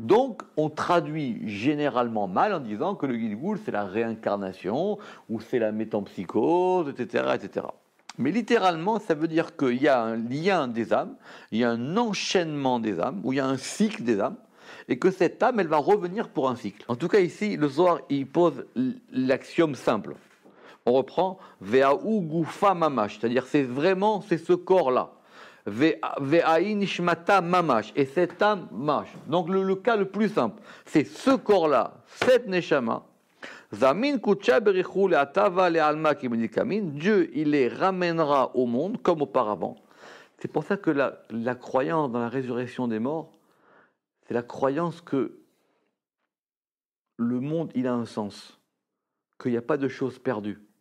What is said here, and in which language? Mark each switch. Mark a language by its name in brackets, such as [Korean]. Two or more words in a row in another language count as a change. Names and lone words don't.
[French] Donc, on traduit généralement mal en disant que le Gilgoul, c'est la réincarnation, ou c'est la métempsychose, etc., etc. Mais littéralement, ça veut dire qu'il y a un lien des âmes, il y a un enchaînement des âmes, ou il y a un cycle des âmes, et que cette âme, elle va revenir pour un cycle. En tout cas, ici, le Zohar, il pose l'axiome simple. On reprend [Aramaic] והאי גופא ממש, [French] c'est-à-dire c'est ce corps-là. [Aramaic] והאי נשמתא ממש, [French] et cette âme mash. Donc le cas le plus simple, c'est ce corps-là, cette neshama. [Aramaic] זמין קודשא בריך הוא לאתבא לעלמא כמלקדמין. [French] Dieu, il les ramènera au monde comme auparavant. C'est pour ça que la croyance dans la résurrection des morts, c'est la croyance que le monde, il a un sens, qu'il n'y a pas de choses perdues.